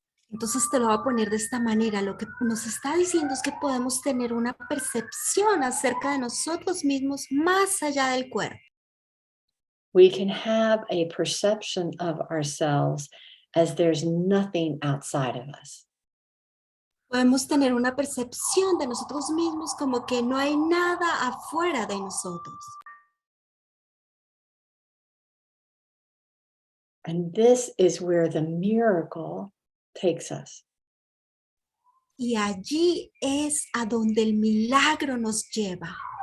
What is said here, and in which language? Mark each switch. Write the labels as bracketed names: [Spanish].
[Spanish] Entonces te lo voy a poner de esta manera. Lo que nos está diciendo es que podemos tener una percepción acerca de nosotros mismos más allá del cuerpo. [English] We can have a perception of ourselves as there's nothing outside of us. [Spanish] Podemos tener una percepción de nosotros mismos como que no hay nada afuera de nosotros. [English] And this is where the miracle takes us. [Spanish] Y allí es a donde el milagro nos lleva.